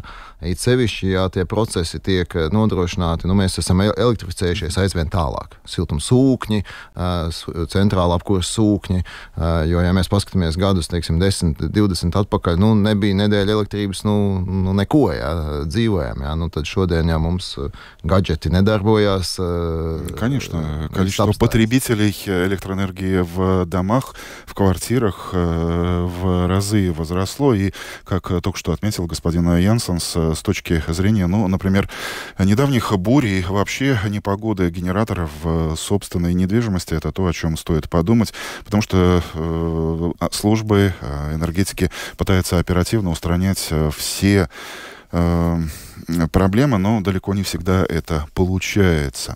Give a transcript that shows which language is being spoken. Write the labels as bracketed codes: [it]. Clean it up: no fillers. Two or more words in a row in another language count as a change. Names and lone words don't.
[lv] It sevišķi, ja tie procesi tiek nodrošināti, mēs esam elektrificējušies aizvien tālāk. Siltumsūkņi, centrāla apkures sūkņi, jo, ja mēs paskatāmies gadus, teiksim, 10, 20 atpakaļ, nebija nedēļa elektrības, neko, ja, dzīvojam, ja, tad šodien, ja mums gadžeti nedarbojas. [ru] Конечно, количество потребителей электроэнергии в домах, в квартирах в разы возросло, и, как только что отметил господин Янсенс, с точки зрения, например, недавних бурь и вообще непогоды генераторов в собственной недвижимости, это то, о чем стоит подумать, потому что службы энергетики пытаются оперативно устранять все проблемы, но далеко не всегда это получается.